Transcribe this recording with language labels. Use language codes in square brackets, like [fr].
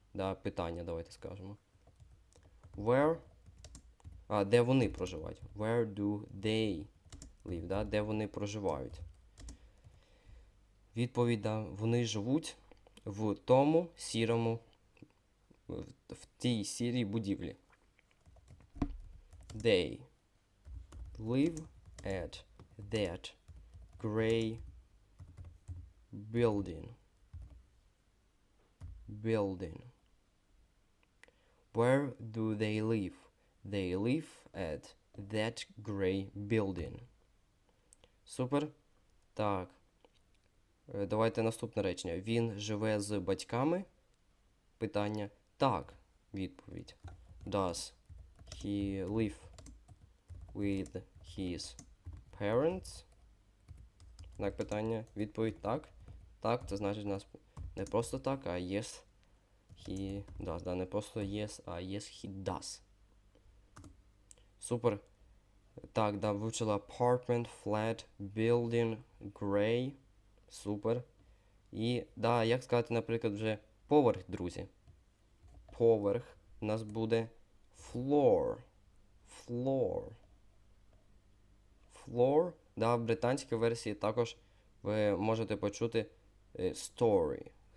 [uk] Да, питання, давайте скажемо. Where? Де вони проживають? [en] Where do they live? [uk] Да? Де вони проживають? Відповідь, да, вони живуть в тому сірому, в тій сірій будівлі. [en] They live at that gray building. Where do they live? They live at that gray building. [uk] Супер. Так. Давайте наступне речення. Він живе з батьками? Питання. Так. Відповідь. Does he live with his parents? Так, питання. Відповідь так. Так, це значить у нас не просто так, а [en] yes, he does. [uk] Да, не просто yes, а [en] yes, he does. [uk] Супер. Так, да, вивчила apartment, flat, building, gray. Супер. І, да, як сказати, наприклад, вже поверх, друзі. Поверх у нас буде floor. Floor. Да, в британській версії також ви можете почути story.